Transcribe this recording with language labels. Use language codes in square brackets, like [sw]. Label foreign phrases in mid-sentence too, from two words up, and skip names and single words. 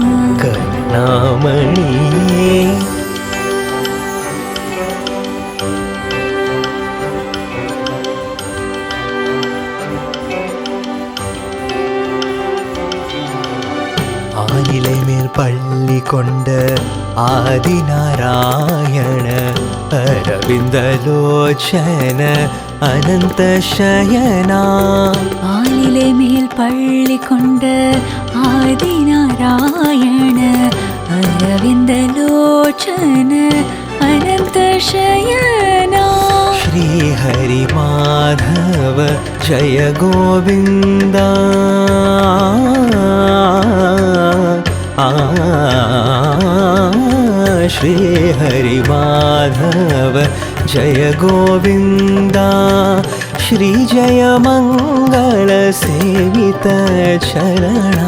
[ta] கருணாமணியே ஆயிலை மேல் பள்ளி கொண்ட ஆதிநாராயண அரவிந்தலோச்சன அனந்த சயனா ஆலிலை மேல் பள்ளி கொண்ட ஆதிநாராயண அரவிந்தலோச்சன அனந்த சயனா [sa] श्री हरि माधव जय गोविंदा श्री हरि माधव जय गोविंदा श्री जयमंगल सेवित चरणा